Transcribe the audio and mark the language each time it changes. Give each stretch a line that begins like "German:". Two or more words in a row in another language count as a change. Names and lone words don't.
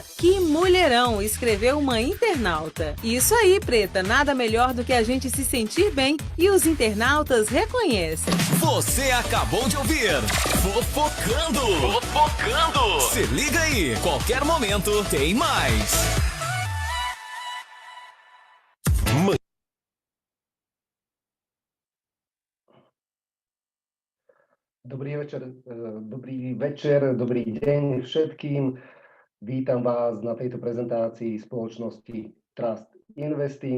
Portuguese: Que mulherão, escreveu uma internauta. Isso aí, Preta, nada melhor do que a gente se sentir bem e os internautas reconhecem. Você acabou de ouvir Fofocando. Se liga aí, qualquer momento tem mais.
Slovak: Dobrý večer, dobrý deň všetkým. Vítam vás na tejto prezentácii spoločnosti Trust Investing.